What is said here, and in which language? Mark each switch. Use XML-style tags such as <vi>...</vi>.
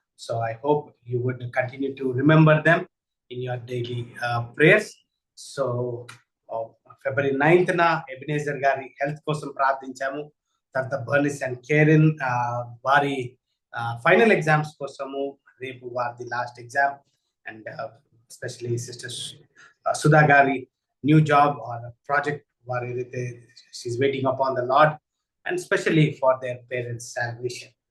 <en>So I hope you would continue to remember them in your daily prayers.</en> <te>So February 9th na Ebenezer గారి health కోసం ప్రార్థించాము. తర్వాత బర్నిస్ and కేరిన్ వారి final exams కోసము, రేపు వారి last exam, and</te> <en>especially Sister Sudha Gari, new job or project, she's waiting upon the Lord, and especially for their parents' salvation.</en>